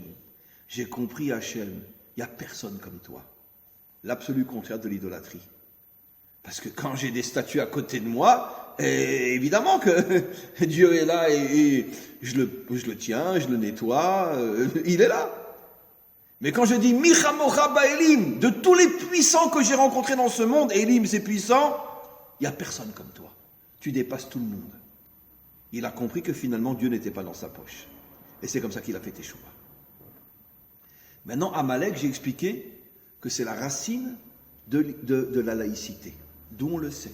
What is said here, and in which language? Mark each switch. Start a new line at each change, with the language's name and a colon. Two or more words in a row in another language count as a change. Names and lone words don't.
French: J'ai compris Hashem, il n'y a personne comme toi. L'absolu contraire de l'idolâtrie. Parce que quand j'ai des statues à côté de moi, évidemment que Dieu est là et je le tiens, je le nettoie, il est là. Mais quand je dis
Hebrew: מי כמכה באלים,
French: de tous les puissants que j'ai rencontrés dans ce monde, Elim c'est puissant, il n'y a personne comme toi. Tu dépasses tout le monde. Il a compris que finalement Dieu n'était pas dans sa poche. Et c'est comme ça qu'il a fait teshuva. Maintenant, Amalek, j'ai expliqué que c'est la racine de la laïcité, d'où on le sait.